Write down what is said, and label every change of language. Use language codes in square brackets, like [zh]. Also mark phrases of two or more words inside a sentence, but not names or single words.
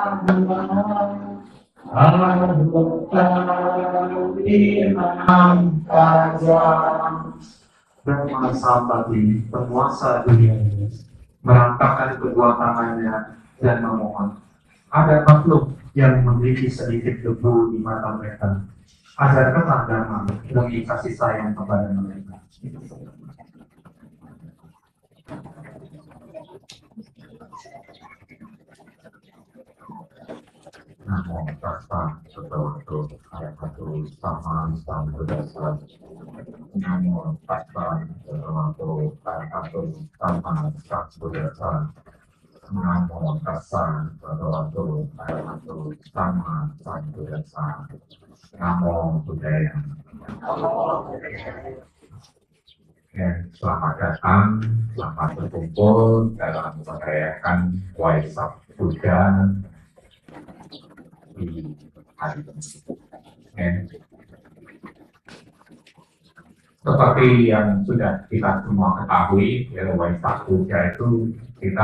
[id] imam pajang Brahma Sampati, penguasa dunia ini, merangkakkan kedua tangannya dan memohon. Ada makhluk yang memiliki sedikit debu di mata mereka. Ajarkanlah Dhamma demi kasih sayang kepada mereka. [pi] Namo Tassa Bhagavato Arahato Sama Sambuddhassa. Namo Tassa Bhagavato Arahato Sama Sambuddhassa. Namo Tassa Bhagavato Arahato Sama Sambuddhassa. Namo Buddhaya. [id] Selamat datang, selamat berkumpul dalam merayakan Waisak Buddha di hari ini. Seperti yang sudah kita semua ketahui, ya, Waisak Buddha itu kita